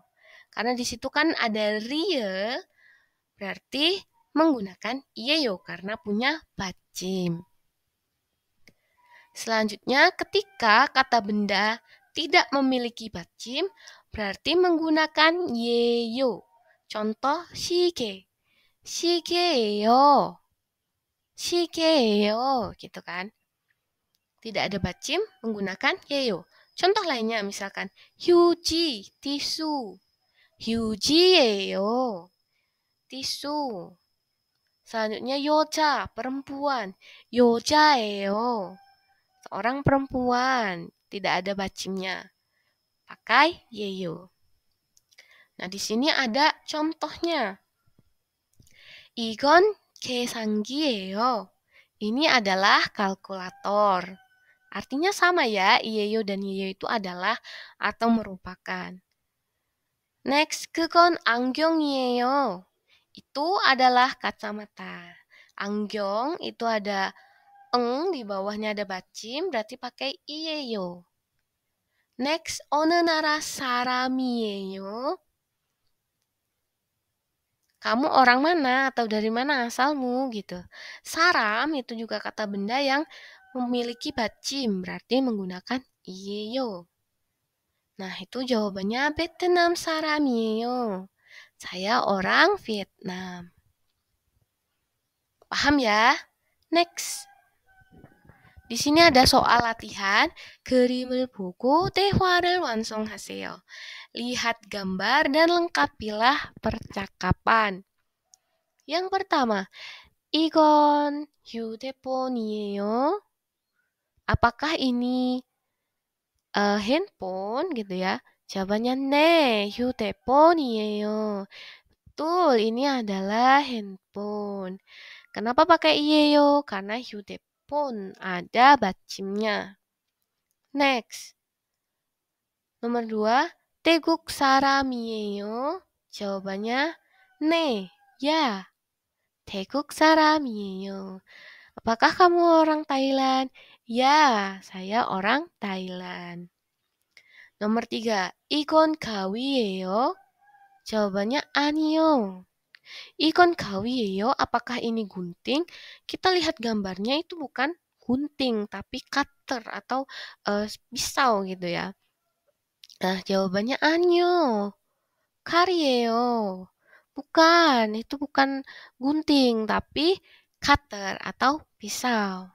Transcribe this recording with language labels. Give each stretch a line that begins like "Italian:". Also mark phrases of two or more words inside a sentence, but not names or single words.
Indonesian: Karena di situ kan ada rie, berarti menggunakan iyeyo karena punya bacim. Selanjutnya, ketika kata benda tidak memiliki bacim, berarti menggunakan yeyo.
Korean: Contoh 시계, 시계예요, 시계예요,
Indonesian: gitu kan. Tidak ada bacim, menggunakan yeyo. Contoh lainnya misalkan 휴지, tisu, 휴지예요, tisu. Selanjutnya 여자, perempuan, 여자예요, seorang perempuan, tidak ada bacimnya. Pakai yeyo. Nah, di sini ada contohnya.
Korean: 이건 계산기예요.
Indonesian: Ini adalah kalkulator. Artinya sama ya, iyeyo dan yeyo itu adalah atau merupakan. Next,
Korean: 그건 안경이에요.
Indonesian: Itu adalah kacamata. 안경 itu ada di bawahnya ada bacim, berarti pakai iyeyo. Next,
Korean: 어느 나라 사람이에요?
Indonesian: Kamu orang mana atau dari mana asalmu gitu. Saram itu juga kata benda yang memiliki bacim, berarti menggunakan iyeyo. Nah, itu jawabannya Vietnam saram이에요. Saya orang Vietnam. Paham ya? Next. Di sini ada soal latihan.
Korean: 그림을 보고 대화를 완성하세요.
Indonesian: Lihat gambar dan lengkapilah percakapan. Yang pertama,
Korean: 이건 휴대폰이에요.
Indonesian: Apakah ini handphone gitu ya?
Korean: Jawabannya 네, 휴대폰이에요.
Indonesian: Betul, ini adalah handphone. Kenapa pakai iyeyo? Karena 휴대폰 ada bacimnya. Next. Nomor 2,
Korean: 태국 사람이에요.
Indonesian: Jawabannya 네, ya.
Korean: 태국 사람이에요.
Indonesian: Apakah kamu orang Thailand? Ya, saya orang Thailand. Nomor 3,
Korean: 이건 가위예요. Jawabannya 아니요. 이건 가위예요.
Indonesian: Apakah ini gunting? Kita lihat gambarnya itu bukan gunting, tapi cutter atau pisau gitu ya. Nah, jawabannya
Korean: 아니요. 칼이에요.
Indonesian: Bukan, itu bukan gunting, tapi cutter atau pisau.